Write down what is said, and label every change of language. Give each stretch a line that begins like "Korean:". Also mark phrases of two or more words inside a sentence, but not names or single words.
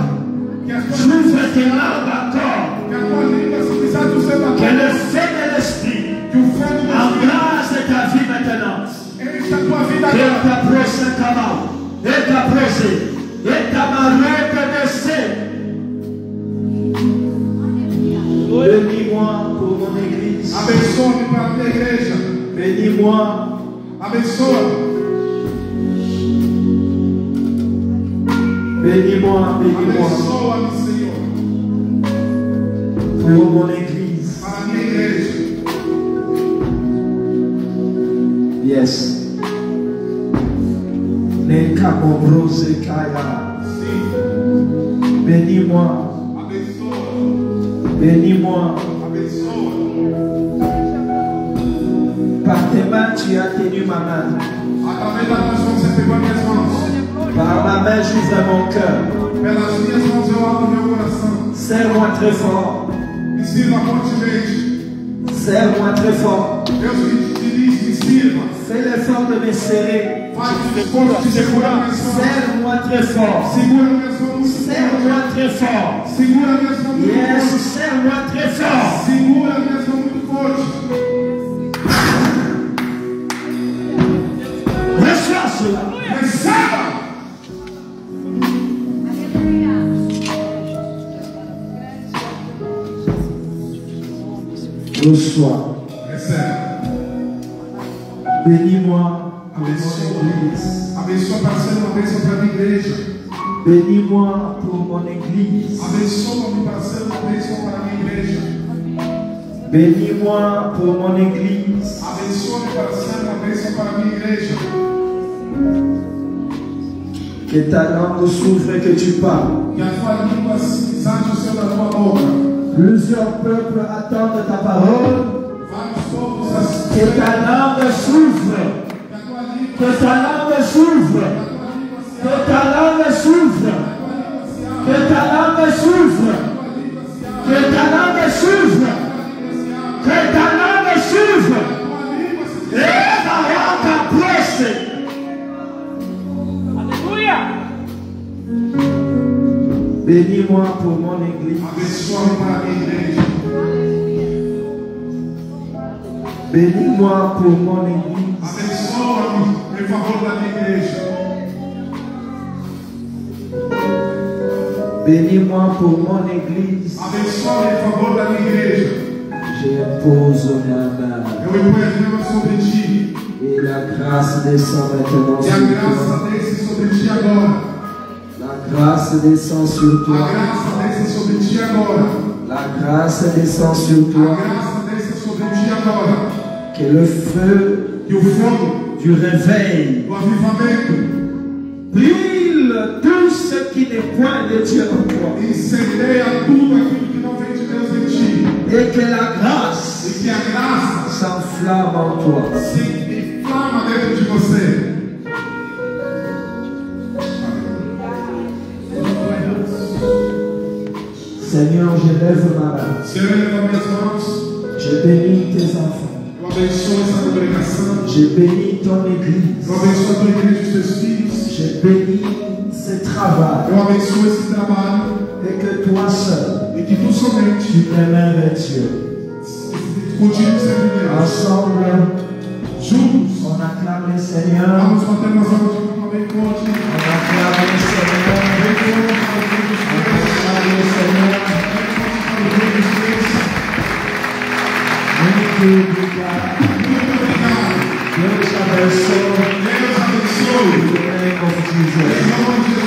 French: J'ouvre tes langues encore. Que le feu de l'esprit embrasse ta vie maintenant. Et ta presse est là. Et ta presse. Et ta marée de bénis-moi pour mon église.
Portuguese: Abençoe-me para a minha igreja.
French: Bénis-moi.
Portuguese: Abençoa.
French: Bénis-moi, bénis-moi.
Portuguese: Abençoa-me, Senhor.
French: Pour mon église.
Portuguese: Para a minha igreja. Yes. Nekamobrose kaya. Sim.
French: Bénis-moi.
Portuguese: Abençoa.
French: Bénis-moi.
Portuguese: Abençoa.
French: Par tes mains, tu as tenu ma main.
Portuguese: Através das tuas mãos você pegou as minhas mãos.
French: Par ma main, j'ouvre mon cœur.
Portuguese: Pelas minhas mãos eu abro meu coração.
French: Serre-moi très fort.
Portuguese: Me sirva fortemente.
French: Serre-moi très fort.
Portuguese: Deus me diz, me sirva.
French: Fais l'effort de me serrer.
Portuguese: Faz o esforço de segurar minhas mãos.
French: Serre-moi très fort.
Portuguese: Segura minhas mãos muito forte.
French: Serre-moi très fort.
Portuguese: Segura minhas mãos muito Yes, forte.
French: serre-moi très fort.
Portuguese: Segura minhas mãos muito forte.
French: Reçois cela.
Portuguese: Receba.
French: Reçois.
Portuguese: Receba.
French: Bénis-moi pour mon
Portuguese: Abençoa.
French: église.
Portuguese: Abençoa para ser uma bênção para a minha igreja.
French: Bénis-moi pour mon église.
Portuguese: Abençoa-me para ser uma bênção para a minha igreja.
French: Bénis-moi pour mon église.
Portuguese: Abençoa-me para ser uma bênção para a minha igreja.
French: Que ta langue s'ouvre et que tu parles.
Portuguese: Que a tua língua exalte o céu da tua boca.
French: Plusieurs peuples attendent ta parole.
Portuguese: Vários povos
French: Que ta langue s'ouvre. Que ta langue s'ouvre. Que ta langue s'ouvre. Que ta langue s'ouvre. Que ta langue s'ouvre. Que ta langue s'ouvre. Et ta presse. Bénis-moi pour mon église.
Portuguese: Abençoa-me para a minha igreja.
French: Bénis-moi pour mon église.
Portuguese: Abençoa-me em favor da minha igreja.
French: Bénis-moi pour mon église.
Portuguese: Abençoa-me em favor da minha igreja.
French: J'impose ma main.
Portuguese: Eu imponho as mãos sobre ti.
French: Et la grâce descend maintenant
Portuguese: E a
French: sur toi.
Portuguese: graça desce sobre ti agora.
French: La grâce descend sur
Portuguese: A
French: toi.
Portuguese: graça desce sobre ti agora.
French: La grâce descend sur
Portuguese: A
French: toi.
Portuguese: graça desce sobre ti agora.
French: Que le feu
Portuguese: E o fogo
French: du réveil
Portuguese: do avivamento
French: brille Brûle tout ce qui n'est point de Dieu en toi.
Portuguese: Incendeia tudo aquilo que não vem de Deus em ti.
French: Et que la grâce
Portuguese: E que a graça
French: s'enflamme en toi.
Portuguese: se inflama dentro de você.
French: Seigneur, je lève ma main.
Portuguese: Senhor, eu levo minhas mãos.
French: Je bénis tes enfants.
Portuguese: Eu abençoo essa congregação.
French: Je bénis ton église.
Portuguese: Eu abençoo a tua igreja e os teus filhos.
French: Je bénis ce travail.
Portuguese: Eu abençoo esse trabalho.
French: Et que toi seul,
Portuguese: E que tu somente
French: tu demeures Dieu.
Portuguese: continue sendo Deus.
French: Ensemble,
Portuguese: Juntos,
French: on acclame le Seigneur.
Portuguese: vamos bater nas mãos de forma bem forte.
French: On acclame le Seigneur.
Portuguese: Bem forte para o Deus.
French: On acclame le Seigneur.
Portuguese: Muito obrigado. Muito obrigado. Deus abençoe. Deus abençoe. Em nome de Jesus. Em nome de